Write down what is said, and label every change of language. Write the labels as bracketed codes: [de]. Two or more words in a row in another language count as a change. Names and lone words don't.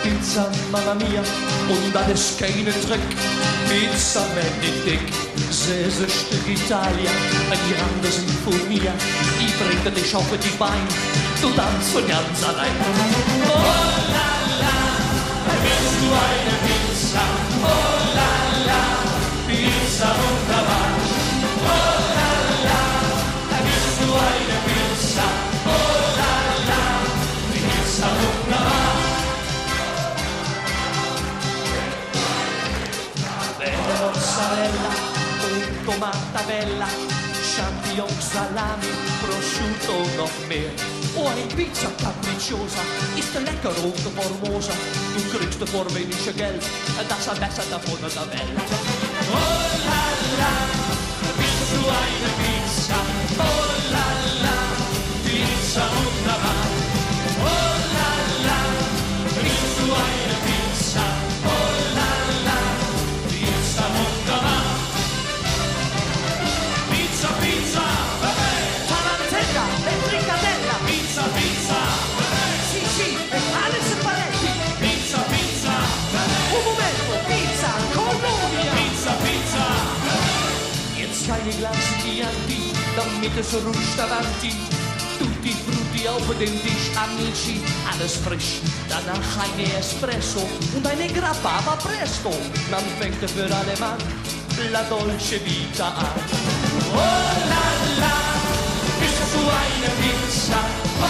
[it] Pizza, Mamma Mia, [de] und dann ist keine Trick. Pizza Benedikt, 6 Stück Italia, die andere Sinfonie. Ich bringe dich auf die Beine, du tanzt von ganz allein. [fr] Oh la la, [de] willst du eine Pizza? [fr] Oh la la, [de] Pizza wunderbar. [fr] Oh la la, [de] willst du eine Pizza? [fr] Oh la la, [de] Pizza wunderbar. [it] Mozzarella, tomata bella, champignon, salami, prosciutto [de] noch mehr. Oh, eine Pizza capricciosa, ist lecker und formosa. Du kriegst für weniger Geld, das am besser davon der Welt. [fr] Oh la la, [de] willst du eine Pizza? [fr] Oh la la, [de] Pizza wunderbar. [fr] Oh la la, [de] willst du eine Pizza? [fr] Oh la la, [de] Pizza wunderbar. Pizza, Pizza, [it] Tarantella e fricadella. [de] Pizza, Pizza, [it] Sì, sì, e [de] alles Spaghetti. Pizza, Pizza, [it] Un momento, pizza, Colonia. [de] Pizza, Pizza. Jetzt keine Glas Chianti, damit es rutscht davanti. [it] Tutti i frutti [de] auf den Tisch, amici, alles frisch. Danach eine Espresso und eine Grappa, [it] va presto. [de] Man fängt für alle Mann [it] la dolce vita [de] an. [fr] Oh la la, [de] bist du eine Pizza?